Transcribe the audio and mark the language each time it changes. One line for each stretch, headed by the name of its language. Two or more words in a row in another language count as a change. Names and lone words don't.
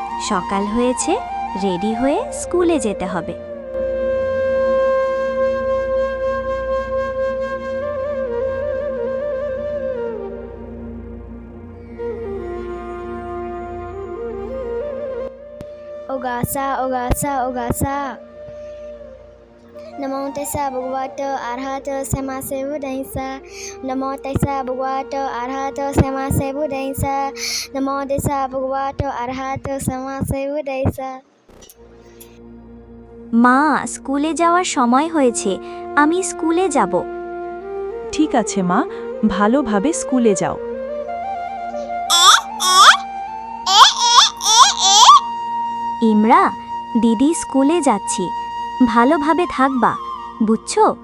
Bangla: সকাল হয়েছে, রেডি হয়ে স্কুলে যেতে হবে।
Pali: Ogasa, ogasa, ogasa. Namo tassa bhagavato arahato sama sambuddhassa. Namo tassa bhagavato arahato sama sambuddhassa. Namo tassa bhagavato arahato sama sambuddhassa.
Bangla: মা, স্কুলে যাওয়ার সময় হয়েছে, আমি স্কুলে যাব। ঠিক আছে মা, ভালোভাবে স্কুলে যাও। ইমরা, দিদি স্কুলে যাচ্ছি, ভালোভাবে থাকবা, বুঝছো?